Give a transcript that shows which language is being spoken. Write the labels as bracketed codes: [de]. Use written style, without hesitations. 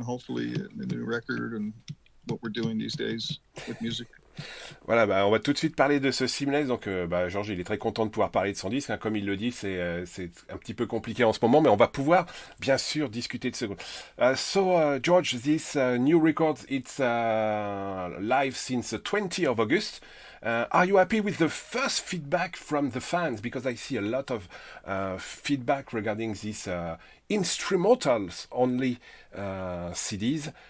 [en] Hopefully, the new record and what we're doing these days with music. [fr] Voilà, on va tout de suite parler de ce Seamless. Donc, Georges, il est très content de pouvoir parler de son disque. Comme il le dit, c'est un petit peu compliqué en ce moment, mais on va pouvoir, bien sûr, discuter de ce. [en] George, this new record, it's live since the 20th of August. Are you happy with the first feedback from the fans? Because I see a lot of feedback regarding these instrumentals only CDs.